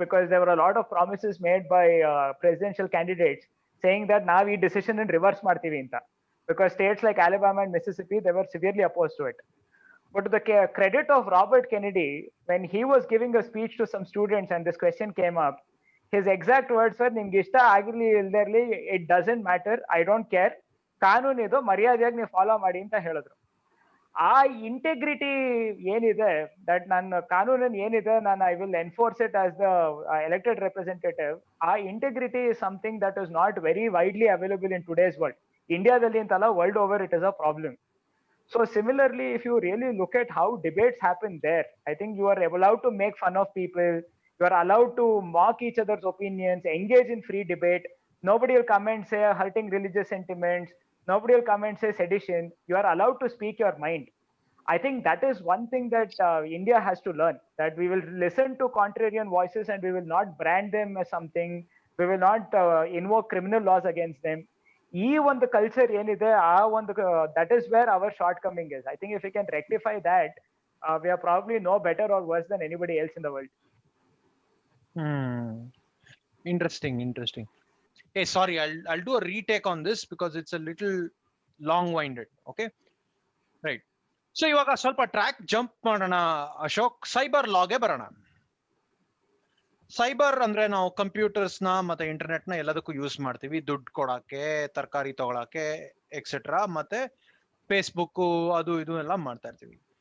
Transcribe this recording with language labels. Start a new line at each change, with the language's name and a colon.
English: Because there were a lot of promises made by presidential candidates saying that now we decision in reverse
Kannada: martivi anta,
English: because states like Alabama and Mississippi, they were severely opposed to it. But to the credit of Robert Kennedy, when he was giving a speech to some students and this question came up, his exact words were,
Kannada: ನಿಮ್ಗೆ ಇಷ್ಟ ಆಗಿರ್ಲಿ ಇಲ್ದಿರ್ಲಿ,
English: it doesn't matter, I don't care,
Kannada: ಕಾನೂನು ಇದು, ಮರ್ಯಾದೆಯಾಗಿ ನೀವು follow ಮಾಡಿ ಅಂತ ಹೇಳಿದ್ರು. ಆ ಇಂಟೆಗ್ರಿಟಿ ಏನಿದೆ,
English: that
Kannada: ನನ್ನ ಕಾನೂನನ್ನು ಏನಿದೆ ನಾನು
English: I will enforce it as the elected representative, ಆ integrity is something that is not very widely available in today's world.
Kannada: ಇಂಡಿಯಾದಲ್ಲಿ ಅಂತಲ್ಲ,
English: World over it is a problem. So similarly, if you really look at how debates happen there, I think you are allowed to make fun of people, you are allowed to mock each other's opinions, engage in free debate. Nobody will come and say hurting religious sentiments, nobody will come and say sedition. You are allowed to speak your mind. I think that is one thing that India has to learn, that we will listen to contrarian voices and we will not brand them as something, we will not invoke criminal laws against them.
Kannada: ಈ ಒಂದು culture ಏನಿದೆ, ಆ ಒಂದು
English: That is where our shortcoming is. I think if you can rectify that, we are probably no better or worse than anybody else in the world. Interesting. Hey, sorry, I'll do a retake on this because it's a little long-winded. Okay, right.
Kannada: So ಇವಾಗ ಸ್ವಲ್ಪ track jump ಮಾಡೋಣ Ashok, cyber ಲಾಗೆ ಬರೋಣ. Cyber ಅಂದ್ರೆ ನಾವು computers ನ ಮತ್ತೆ internet ನ ಎಲ್ಲದಕ್ಕೂ ಯೂಸ್ ಮಾಡ್ತೀವಿ, ದುಡ್ಡು ಕೊಡಕ್ಕೆ, ತರಕಾರಿ ತಗೊಳಕ್ಕೆ ಎಕ್ಸೆಟ್ರಾ, ಮತ್ತೆ ಫೇಸ್ಬುಕ್ ಅದು ಇದು ಎಲ್ಲ ಮಾಡ್ತಾ ಇರ್ತೀವಿ.